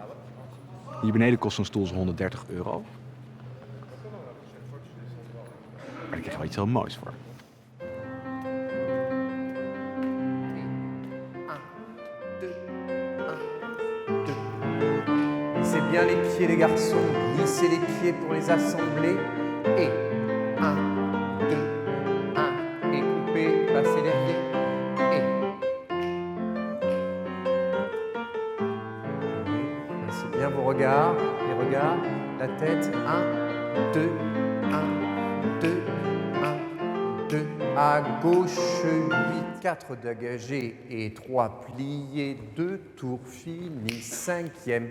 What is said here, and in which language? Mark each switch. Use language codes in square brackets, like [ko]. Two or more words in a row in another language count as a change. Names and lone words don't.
[nl] Hier beneden kost zo'n stoel zo'n €130. Maar daar krijg je wel iets heel moois voor. [fr] Lissez bien les pieds les garçons, lissez les pieds pour les assembler. Et 1, 2, 1. Et coupez, passez les pieds. Et. regards, la tête, 1, 2, 1, 2, 1, 2, à gauche, 8, 4 dégagés et 3 pliés, 2 tours finis, 5e.